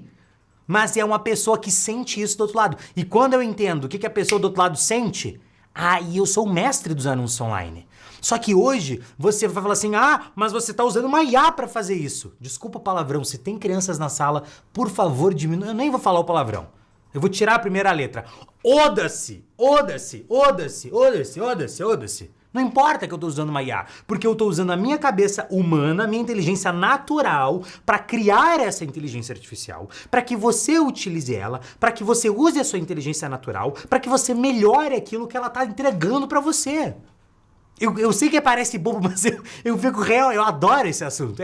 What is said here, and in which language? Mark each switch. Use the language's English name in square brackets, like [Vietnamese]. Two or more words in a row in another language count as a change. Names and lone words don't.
[Portuguese] Mas é uma pessoa que sente isso do outro lado. E quando eu entendo o que a pessoa do outro lado sente, aí eu sou o mestre dos anúncios online. Só que hoje você vai falar assim, mas você tá usando uma IA pra fazer isso. Desculpa o palavrão, se tem crianças na sala, por favor diminua. Eu nem vou falar o palavrão. Eu vou tirar a primeira letra. Oda-se, oda-se, oda-se, oda-se, oda-se, oda-se. Não importa que eu tô usando uma IA, porque eu tô usando a minha cabeça humana, a minha inteligência natural para criar essa inteligência artificial, para que você utilize ela, para que você use a sua inteligência natural, para que você melhore aquilo que ela tá entregando para você. Eu sei que parece bobo, mas eu fico real, eu adoro esse assunto.